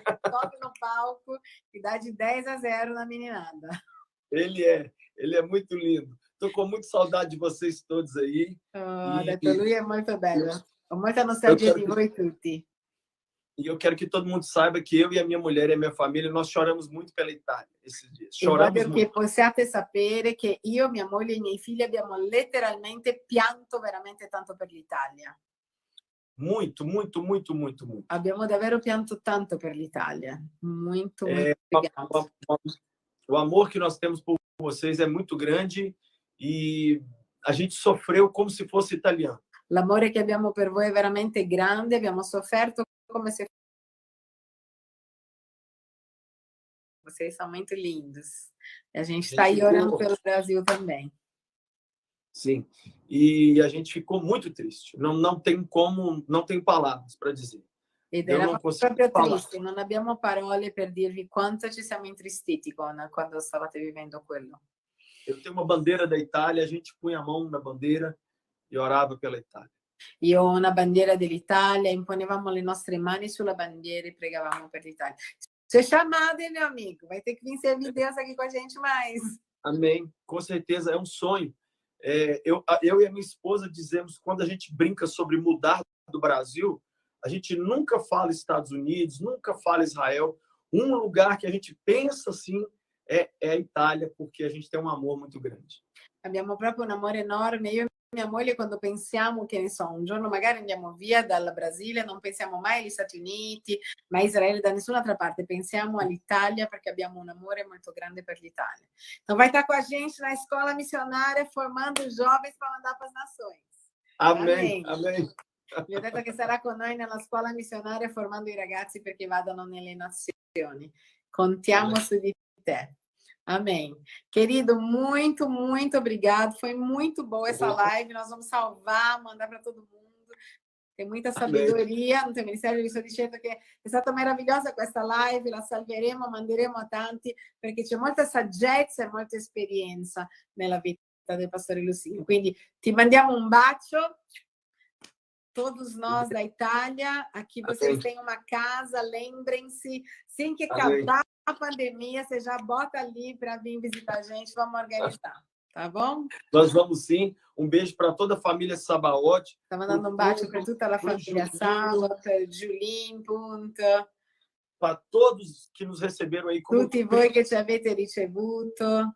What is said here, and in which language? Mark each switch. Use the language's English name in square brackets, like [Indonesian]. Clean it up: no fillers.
[Portuguese] Toca no palco e dá de 10-0 na meninada. Ele é muito lindo. Estou com muita saudade de vocês todos aí. [Italian] Lui è molto bello. Ho molta nostalgia di voi tutti. [Portuguese] E eu quero que todo mundo saiba que eu e a minha mulher e a minha família, nós choramos muito pela Itália esses dias. Choramos muito. [Italian] Che possiate sapere che io, mia moglie e i miei figli abbiamo letteralmente pianto veramente tanto per l'Italia. [Portuguese] Muito. [Italian] Abbiamo davvero pianto tanto per l'Italia. [Portuguese] Muito. O amor que nós temos por vocês é muito grande e a gente sofreu como se fosse italiano. [Italian] L'amore che abbiamo per voi è veramente grande, abbiamo sofferto come se [Portuguese] vocês são muito lindos. E a gente está aí orando pelo Brasil também. Sim. E a gente ficou muito triste. Não tem palavras para dizer. [Italian] Ed era proprio triste, non abbiamo parole per dirvi quanto ci siamo intristiti quando stavate vivendo quello. [Portuguese] Eu tenho uma bandeira da Itália, a gente punha a mão na bandeira e orava pela Itália. [Italian] Io ho una bandiera dell'Italia, imponevamo le nostre mani sulla bandiera e pregavamo per l'Italia. [Portuguese] Você é chamado, hein, meu amigo? Vai ter que vir servir Deus aqui com a gente mais. Amém. Com certeza, é um sonho. Eu e a minha esposa dizemos, quando a gente brinca sobre mudar do Brasil, a gente nunca fala Estados Unidos, nunca fala Israel. Um lugar que a gente pensa assim é a Itália, porque a gente tem um amor muito grande. [Italian] Abbiamo proprio un amore enorme. Io e mia moglie, quando pensiamo, che ne so, un giorno magari andiamo via dal Brasile, non pensiamo mai agli Stati Uniti, ma a Israele, da nessun'altra parte, pensiamo all'Italia perché abbiamo un amore molto grande per l'Italia. [Portuguese] Então vai estar com a gente na escola missionária, formando jovens para mandar para as nações. Amém, amém. [Italian] Vi ho detto che sarà con noi nella scuola missionaria formando i ragazzi perché vadano nelle nazioni. Contiamo su di te. Amém. [Portuguese] Querido, muito, muito obrigado. Foi muito boa essa live. Nós vamos salvar, mandar para todo mundo. Tem muita sabedoria no teu ministério. [Italian] Vi sto dicendo che è stata meravigliosa questa live. La salveremo, manderemo a tanti perché c'è molta saggezza e molta esperienza nella vita del pastore Lucinho. Quindi ti mandiamo un bacio. [Portuguese] Todos nós da Itália, aqui vocês têm uma casa, lembrem-se, assim que acabar a pandemia, você já bota ali para vir visitar a gente, vamos organizar, tá bom? Nós vamos sim. Um beijo para toda a família Sabaoth. Tá mandando um beijo para toda a família Sabaoth, Julinho, Punta. Para todos que nos receberam aí. [Italian] Tutti voi che ci avete ricevuto.